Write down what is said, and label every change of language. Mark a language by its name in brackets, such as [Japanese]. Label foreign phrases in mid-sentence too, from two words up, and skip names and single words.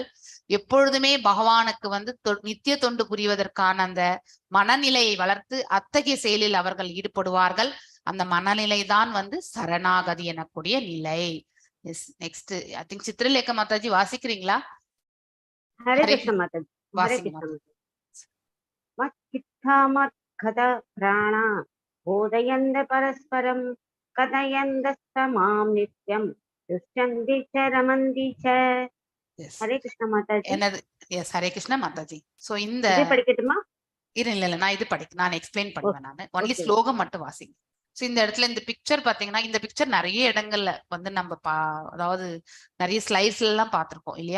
[Tamil] எப்பொழுதுமே பகவானுக்கு வந்து நித்திய தொண்டு புரிவதற்கான அந்த மனநிலையை வளர்த்து அத்தகைய செயலில் அவர்கள் ஈடுபடுவார்கள். அந்த மனநிலை தான் வந்து சரணாகதி எனக்கூடிய நிலை. [English] next I think [Tamil] சித்ரலேகா மாதாஜி வாசிக்கிறீங்களா? [Sanskrit] हरे कृष्ण [Tamil] மாதாஜி. வாசிங்க. [Sanskrit] மச்சித்த यथामत्कथ प्राणा बोधयन्त परस्परं कथयन्तस्तमां नित्यं दुष्यन्ति च रमन्ति च. [Tamil] எஸ் [Sanskrit] हरे कृष्ण [Tamil] மாதாஜி. என்னது? எஸ், [Sanskrit] हरे कृष्ण [Tamil] மாதாஜி. சோ இந்த இது படிக்கட்டுமா? இல்ல நான் இது நான் எக்ஸ்பிளைன் பண்ணுவேன். நான் ஒன்லி Okay. ஸ்லோகம் மட்டும் வாசிங்க. சோ இந்த இடத்துல இந்த பிக்சர் பாத்தீங்கன்னா, இந்த பிக்சர் நிறைய இடங்கள்ல வந்து நம்ம அதாவது நிறைய ஸ்லைட்ஸ்ல எல்லாம் பார்த்திருக்கோம் இல்லையா?